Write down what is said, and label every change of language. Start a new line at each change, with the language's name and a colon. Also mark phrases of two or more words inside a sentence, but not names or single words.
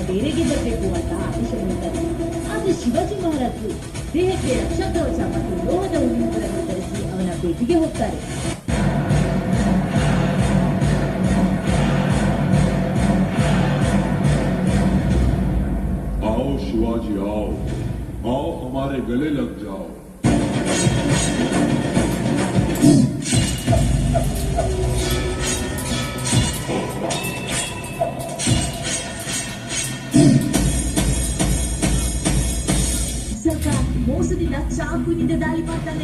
Kannada: ಬೇಗ ಬರಬೇಕು ಅಂತ ಆದೇಶ ನೀಡುತ್ತಾರೆ. ಆದ್ರೆ ಶಿವಾಜಿ ಮಹಾರಾಜರು ದೇಹಕ್ಕೆ ರಕ್ಷಾ ಕವಚ ಮತ್ತು ಲೋಹದ ಉಳಿವುಗಳನ್ನು ಧರಿಸಿ ಅವನ ಭೇಟಿಗೆ ಹೋಗ್ತಾರೆ.
Hindi: आओ शिवाजी आओ, आओ हमारे गले लग जाओ।
Kannada: ಸ್ವಲ್ಪ ಮೋಸದಿಂದ ಚಾಕುವಿನಿಂದ ದಾಳಿ ಮಾಡ್ತಾನೆ.